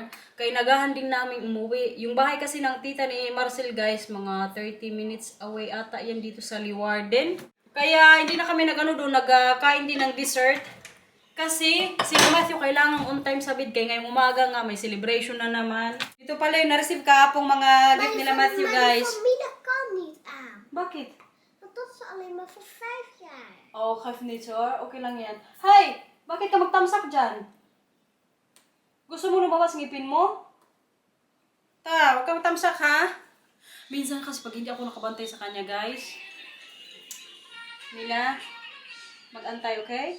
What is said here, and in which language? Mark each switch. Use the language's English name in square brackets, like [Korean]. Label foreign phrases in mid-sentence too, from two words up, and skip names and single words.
[Filipino] Kaya nagahan din namin umuwi. Yung bahay kasi ng tita ni Marcel, guys, mga 30 [English] minutes away [Filipino] ata yan dito sa Leeuwarden. Kaya hindi na kami nagkain din ng dessert. Kasi si Matthew kailangan [English] on time [Filipino] sa bid. Kaya ngayong umaga nga, may celebration na naman. Ito pala yung na-receive kahapong mga gift nila Matthew, guys. [Dutch] Voor mij dat kan niet aan. [Filipino] Bakit? [Dutch] Want dat is alleen maar voor 5 jaar. [Filipino] Oh, [English] 5 minutes or? [Filipino] Okay lang yan. Hay! Bakit ka magtamsak dyan? Gusto mo lumabas ngipin mo? Huwag ka magtamsak, ha? Minsan kasi pag hindi ako nakabantay sa kanya, guys. Mila, mag-antay, okay?